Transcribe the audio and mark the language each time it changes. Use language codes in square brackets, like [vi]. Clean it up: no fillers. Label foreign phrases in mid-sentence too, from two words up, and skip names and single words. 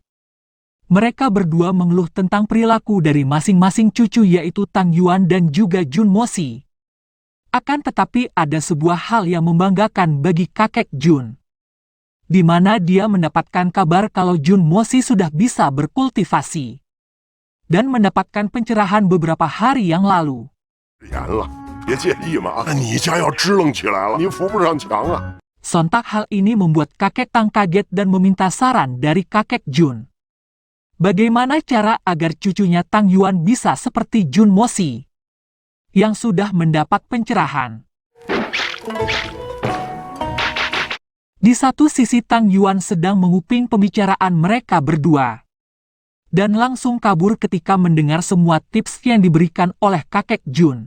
[id] Mereka berdua mengeluh tentang perilaku dari masing-masing cucu yaitu Tang Yuan dan juga Jun Mosi. Akan tetapi ada sebuah hal yang membanggakan bagi kakek Jun, di mana dia mendapatkan kabar kalau Jun Mosi sudah bisa berkultivasi dan mendapatkan pencerahan beberapa hari yang lalu. [zh] 严了，别介意嘛。那你家要支棱起来了，你扶不上墙啊。 [id] Sontak hal ini membuat kakek Tang kaget dan meminta saran dari kakek Jun. Bagaimana cara agar cucunya Tang Yuan bisa seperti Jun Mosi yang sudah mendapat pencerahan. Di satu sisi Tang Yuan sedang menguping pembicaraan mereka berdua dan langsung kabur ketika mendengar semua tips yang diberikan oleh kakek Jun.